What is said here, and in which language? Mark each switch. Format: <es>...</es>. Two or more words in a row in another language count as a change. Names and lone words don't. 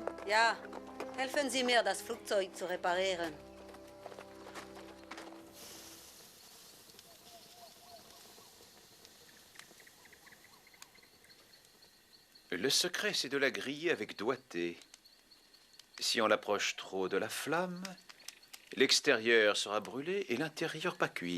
<de>Ja, helfen Sie mir, das Flugzeug zu reparieren.</de> <fr>Le secret, c'est de la griller avec doigté. Si on l'approche trop de la flamme, l'extérieur sera brûlé et l'intérieur pas cuit.</fr>